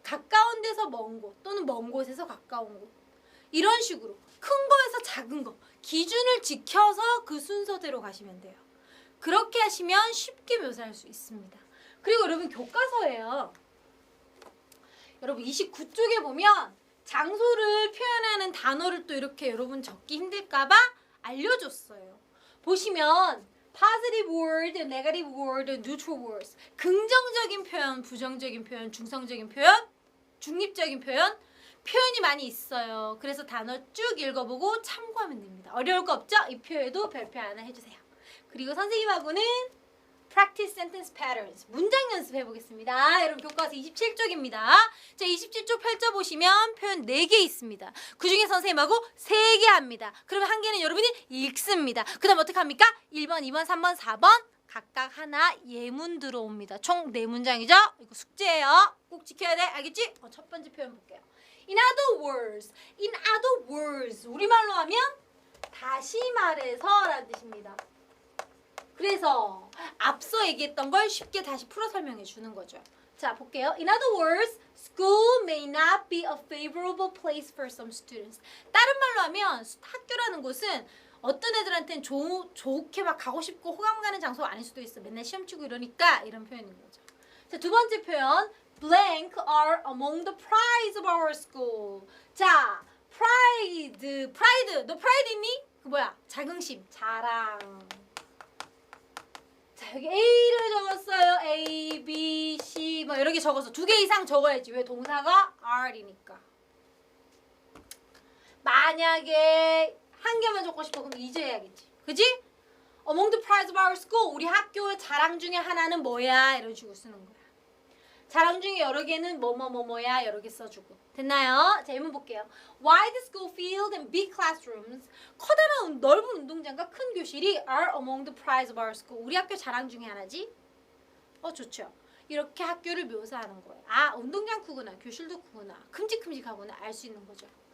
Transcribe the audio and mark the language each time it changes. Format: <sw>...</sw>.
<ko>가까운 데서 먼 곳 또는 먼 곳에서 가까운 곳. 이런 식으로 큰 거에서 작은 거 기준을 지켜서 그 순서대로 가시면 돼요. 그렇게 하시면 쉽게 묘사할 수 있습니다. 그리고 여러분 교과서예요. 여러분 29쪽에 보면 장소를 표현하는 단어를 또 이렇게 여러분 적기 힘들까봐 알려줬어요. 보시면</ko> <en>positive word, negative word, neutral words.</en> <ko>긍정적인 표현, 부정적인 표현, 중성적인 표현, 중립적인 표현. 표현이 많이 있어요. 그래서 단어 쭉 읽어보고 참고하면 됩니다. 어려울 거 없죠? 이 표에도 별표 하나 해주세요. 그리고 선생님하고는</ko> <en>practice sentence patterns.</en> <ko>문장 연습해 보겠습니다. 여러분 교과서 27쪽입니다. 자, 27쪽 펼쳐보시면 표현 4개 있습니다. 그중에 선생님하고 3개 합니다. 그러면 한 개는 여러분이 읽습니다. 그 다음 어떻게 합니까? 1번, 2번, 3번, 4번 각각 하나 예문 들어옵니다. 총 4문장이죠? 이거 숙제예요. 꼭 지켜야 돼. 알겠지? 첫 번째 표현 볼게요.</ko> <en>In other words.</en> <ko>우리말로 하면 다시 말해서 라는 뜻입니다. 그래서 앞서 얘기했던 걸 쉽게 다시 풀어 설명해 주는 거죠. 자, 볼게요.</ko> <en>In other words, school may not be a favorable place for some students.</en> <ko>다른 말로 하면 학교라는 곳은 어떤 애들한테는 좋게 막 가고 싶고 호감 가는 장소가 아닐 수도 있어. 맨날 시험 치고 이러니까 이런 표현인 거죠. 자, 두 번째 표현.</ko> <en>Blank are among the prides of our school.</en> <ko>자, pride. 너 pride 있니? 그 뭐야? 자긍심, 자랑. 자, 여기 A를 적었어요. A, B, C 뭐 여러 개 적어서 2개 이상 적어야지. 왜? 동사가 are이니까. 만약에 한 개만 적고 싶어 그럼 이제 해야겠지. 그지?</ko> <en>Among the prize of our school.</en> <ko>우리 학교의 자랑 중에 하나는 뭐야? 이런 식으로 쓰는 거야. 자랑 중에 여러 개는 뭐뭐뭐뭐야 여러 개 써주고. 됐나요? 자, 예문 볼게요.</ko> <en>Why the school field and big classrooms,</en> <ko>커다란 넓은 운동장과 큰 교실이</ko> <en>are among the prize of our school.</en> <ko>우리 학교 자랑 중에 하나지? 좋죠. 이렇게 학교를 묘사하는 거예요. 아, 운동장 크구나, 교실도 크구나, 큼직큼직하구나 알 수 있는 거죠.</ko>